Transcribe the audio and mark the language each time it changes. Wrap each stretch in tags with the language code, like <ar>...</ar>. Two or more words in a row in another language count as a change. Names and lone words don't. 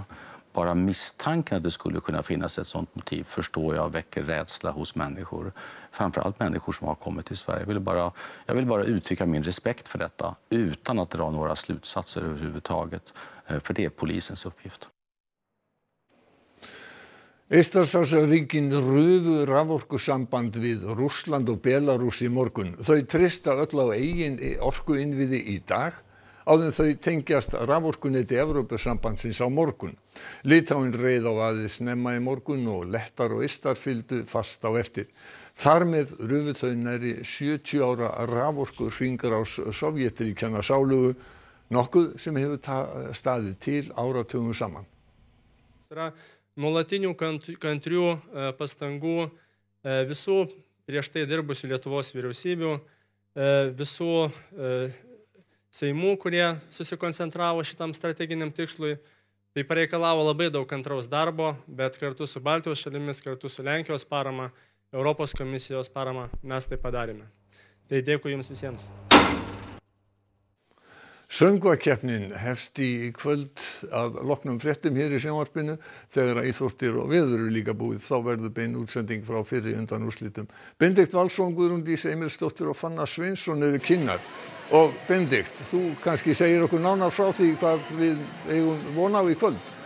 <sv>Bara misstanken att det skulle kunna finnas ett sådant motiv förstår jag väcker rädsla hos människor. Framförallt människor som har kommit till Sverige. Jag vill bara uttrycka min respekt för detta utan att dra några slutsatser överhuvudtaget. För det är polisens uppgift.</sv> <is>Eystrasaltsríkin rufu raforkusamband við Rússland og Belarús í morgun. Þau treysta öll á eigin orkuinnviði í dag. Áður en þau tengjast raforkuneti Evrópusambandsins á morgun. Litáin reið á aðeins snemma í morgun og Lettar og Eistar fylgdu fast á eftir. Þar með rufu þau nærri 70 ára raforkuhringrás Sovétríkjanna sálugu, nokkuð sem hefur staðið til áratugum saman.</is> <lt>Nuolatinių kantrių pastangų visų prieš tai dirbusių Lietuvos vyriausybių, visų Seimų, kurie susikoncentravo šitam strateginiam tikslui, tai pareikalavo labai daug kantraus darbo, bet kartu su Baltijos šalimis, kartu su Lenkijos parama, Europos komisijos parama mes tai padarėme. Tai dėkui jums visiems.</lt> <is>Söngvakeppnin hefst í kvöld að loknum fréttum hér í sjónvarpinu þegar íþróttir og veður eru líka búið. Þá verður bein útsending frá fyrri undanúrslitum. Benedikt Valsson, Guðrún Dís Emilsdóttir og Fanna Sveinsson eru kynnar. Og Benedikt, þú kannski segir okkur nánar frá því hvað við eigum von á í kvöld.</is>